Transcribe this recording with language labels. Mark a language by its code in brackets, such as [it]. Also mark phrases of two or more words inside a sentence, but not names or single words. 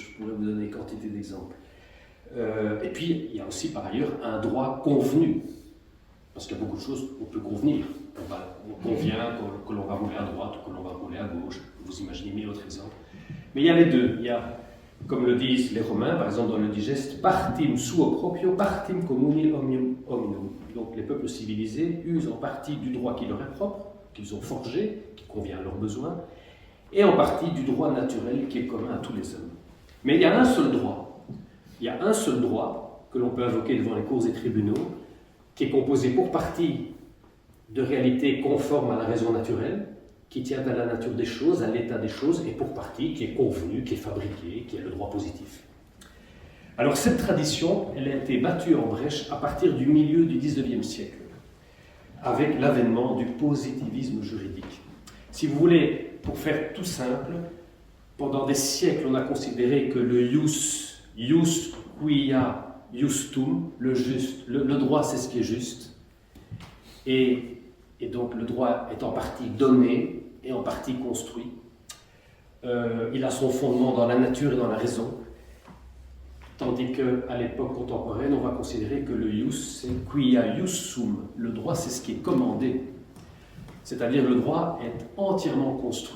[fr] Je pourrais vous donner une quantité d'exemples. Et puis, il y a aussi par ailleurs un droit convenu. Parce qu'il y a beaucoup de choses où on peut convenir. On convient que l'on va rouler à droite ou que l'on va rouler à gauche. Vous imaginez mille autres exemples. Mais il y a les deux. Il y a Comme le disent les Romains, par exemple dans le digeste, [la] partim suo proprio, partim communi omnium hominum. [fr] Donc les peuples civilisés usent en partie du droit qui leur est propre, qu'ils ont forgé, qui convient à leurs besoins, et en partie du droit naturel qui est commun à tous les hommes. Mais il y a un seul droit. Il y a un seul droit que l'on peut invoquer devant les cours et tribunaux, qui est composé pour partie de réalités conformes à la raison naturelle, qui tient à la nature des choses, à l'état des choses, et pour partie qui est convenu, qui est fabriqué, qui est le droit positif. Alors cette tradition, elle a été battue en brèche à partir du milieu du XIXe siècle, avec l'avènement du positivisme juridique. Si vous voulez, pour faire tout simple, pendant des siècles, on a considéré que le [la] ius quia justum, [fr] le juste, le droit c'est ce qui est juste, et donc le droit est en partie donné et en partie construit. Il a son fondement dans la nature et dans la raison, tandis qu'à l'époque contemporaine, on va considérer que le ius c'est [la] quia iussum, [fr] le droit c'est ce qui est commandé, c'est-à-dire le droit est entièrement construit.